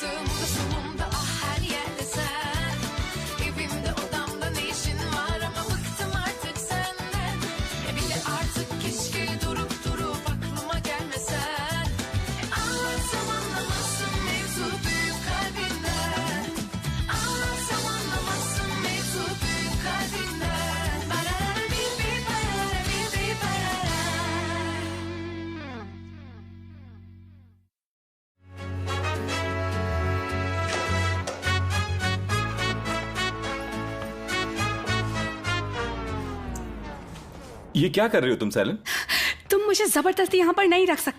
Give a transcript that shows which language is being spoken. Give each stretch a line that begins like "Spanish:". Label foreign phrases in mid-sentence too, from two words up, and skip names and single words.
Turkish: Solumda ah her yerde sen. Evimde odamda ne işin var ama bıktım artık senden. Bile artık keşke durup aklıma gelmesen. Anlatsam anlamazsın mevzu büyük kalbinden. Anlatsam anlamazsın mevzu büyük kalbinden. Barara bi bi barara bi bi barara.
Hindi: ये क्या कर रही हो तुम सैलन? तुम मुझे जबरदस्ती यहाँ पर नहीं रख सकते।